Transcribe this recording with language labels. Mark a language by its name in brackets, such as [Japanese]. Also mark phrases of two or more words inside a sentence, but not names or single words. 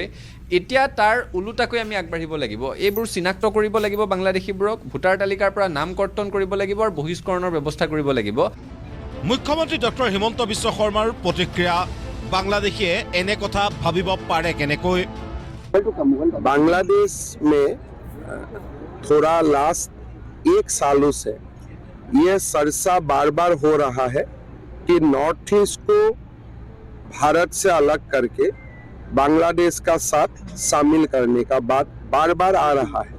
[Assamese] এতিয়া তাৰ ওলোটাকৈ আমি আগবাঢ়িব লাগিব, এইবোৰ চিনাক্ত কৰিব লাগিব বাংলাদেশীবোৰক, ভোটাৰ তালিকাৰ পৰা নাম কৰ্তন কৰিব লাগিব আৰু বহিষ্কৰণৰ ব্যৱস্থা কৰিব লাগিব। মুখ্যমন্ত্ৰী ডক্টৰ হিমন্ত বিশ্ব শৰ্মাৰ প্ৰতিক্ৰিয়া, বাংলাদেশীয়ে এনে কথা ভাবিব পাৰে কেনেকৈ? [Hindi] बांग्लादेश में थोड़ा लास्ट 1 सालों से ये चर्चा बार बार हो रहा है कि नॉर्थ ईस्ट को भारत से अलग करके बांग्लादेश का साथ शामिल करने का बात बार बार आ रहा है।